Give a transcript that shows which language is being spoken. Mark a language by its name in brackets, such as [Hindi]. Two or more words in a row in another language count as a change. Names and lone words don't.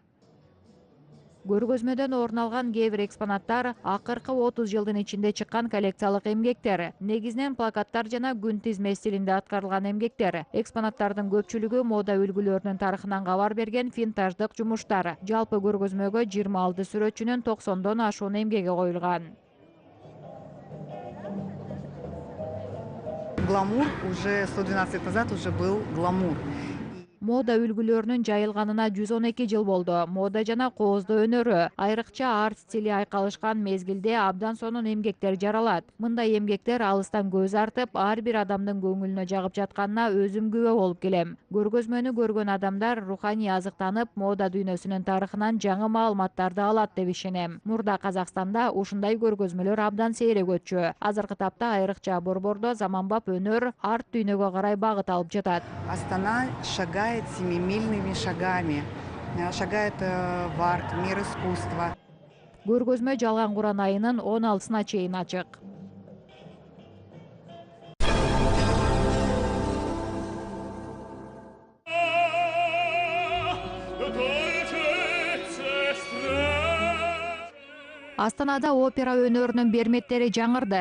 [Kyrgyz] Көргөзмөдөн орун алган кээ бир экспонаттар акыркы 30 жылдын ичинде чыккан коллекциялык эмгектер. Негизинен плакаттар жана күн тизме стилинде аткарылган эмгектер. Экспонаттардын көпчүлүгү мода үлгүлөрүнүн тарыхынан кабар берген винтаждык жумуштар. Жалпы көргөзмөгө 26 сүрөтчүнүн 90дон ашуун эмгеги коюлган. [Russian] Гламур уже 112 лет назад уже был гламур. [Kyrgyz] Мода үлгүлөрүнүн жайылганына 112 жыл болду. Мода жана кооздоо өнөрү, айрыкча арт стили айкалышкан мезгилде абдан сонун эмгектер жаралат. Мындай эмгектер алыстан көз артып, ар бир адамдын көңүлүнө жагып жатканына өзүм күбө болуп келем. Көргөзмөнү көргөн адамдар руханий азыктанып, мода дүйнөсүнүн тарыхынан жаңы маалыматтарды алат деп ишенем. Мурда Казакстанда ушундай көргөзмөлөр абдан сейрек өтчү. Азыркы тапта айрыкча Борбордо заманбап өнөр, арт дүйнөгө карай багыт алып жатат. [Russian] Астана шагает семимильными шагами, шагает в арт, в мир искусства. [Kyrgyz] Көргөзмө жалган Куран айынын 16-сына чейин ачык. Астанада опера өнөрүнүн берметтери жаңырды.